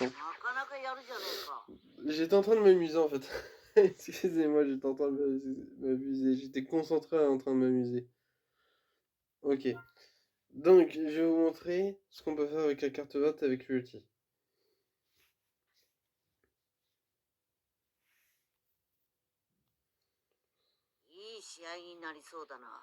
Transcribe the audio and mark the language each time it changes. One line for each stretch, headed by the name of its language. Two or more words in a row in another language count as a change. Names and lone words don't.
Japanese: なかなかやるじゃねえか。
French: J'étais en train de m'amuser en fait. Excusez-moi, j'étais en train de m'amuser. J'étais concentré en train de m'amuser. Ok. Donc, je vais vous montrer ce qu'on peut faire avec la carte verte avec l'ulti.
Japanese: いい試試合になりそうだな。